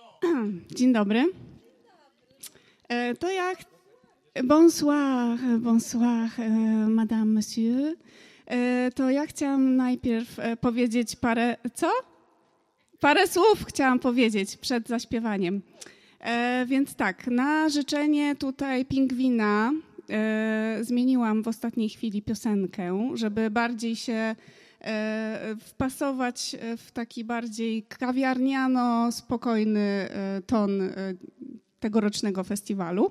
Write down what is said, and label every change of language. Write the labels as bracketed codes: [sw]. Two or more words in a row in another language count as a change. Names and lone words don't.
[pl] Dzień dobry. To ja... [fr] Bonsoir, madame, monsieur. [pl] To ja chciałam najpierw powiedzieć parę... Co? Parę słów chciałam powiedzieć przed zaśpiewaniem. Więc tak, na życzenie tutaj Pingwina zmieniłam w ostatniej chwili piosenkę, żeby bardziej się wpasować w taki bardziej kawiarniano-spokojny ton tegorocznego festiwalu.